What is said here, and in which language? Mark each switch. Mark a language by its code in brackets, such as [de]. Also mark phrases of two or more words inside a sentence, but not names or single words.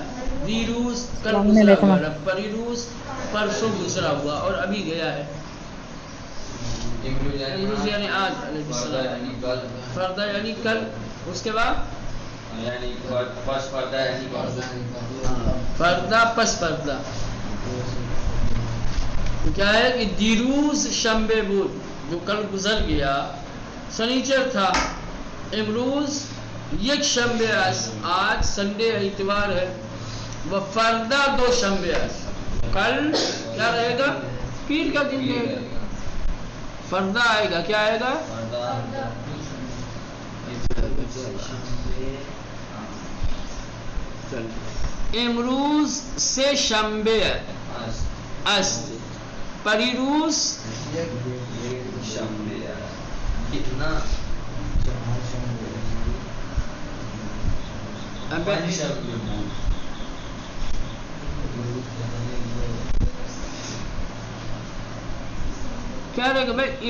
[ur] دیروز کل گزرا ہوا، پریروز پرسوں گزرا ہوا اور ابھی گیا ہے. امروز یعنی آج علیہ السلام. فردہ یعنی کل. اس کے بعد [fa] فردہ پس فردہ [ur] کیا ہے کہ [fa] دیروز شنبے بود [ur] جو کل گزر گیا سنیچر تھا. [fa] امروز یک شنبے است، [ur] آج سنڈے اتوار ہے. [fa] وہ فردہ دو شنبے است، [ur] کل کیا رہے گا؟ پیر کا دن رہے گا. فردہ آئے گا. کیا آئے گا؟ [fa] امروز سے شنبے است، پریروز [ur] کتنا کیا رہے گا بھائی؟